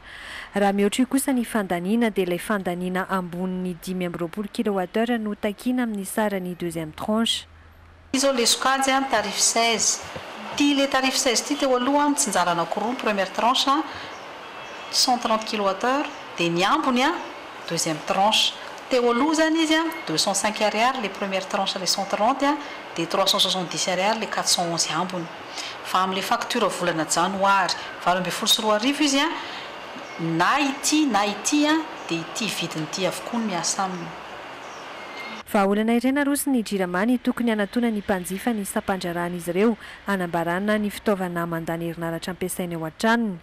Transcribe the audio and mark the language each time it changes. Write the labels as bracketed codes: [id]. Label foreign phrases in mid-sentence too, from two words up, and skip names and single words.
[mg] Raha mihoatra io kosa ny fandaniana dia ilay fandaniana ambony 520 kWh no takina amin'ny sarany [fr] deuxième tranche. [mg] Izao le sokajy tarif 16. Ty le tarif 16 ty teo aloha mitsinjara anankiroa [fr] première tranche [mg] 130 kWh dia ny ambony [fr] deuxième tranche. [mg] Teo aloha zany izy 205 ariary [fr] les premières tranches les 130 [mg] dia 370 ariary les 411 ambony. Fa amin'ny facture volana janoary 2024 izy na ity dia ity vidin'ity avokoa miasa aminy. Vahaolana iray naroso ny Jiramany tokony hanatona ny mpanjifa ny sampandrarana izy ireo hanambarana ny fitaovana mandany herinaratra ampiasaina ao an-tranony.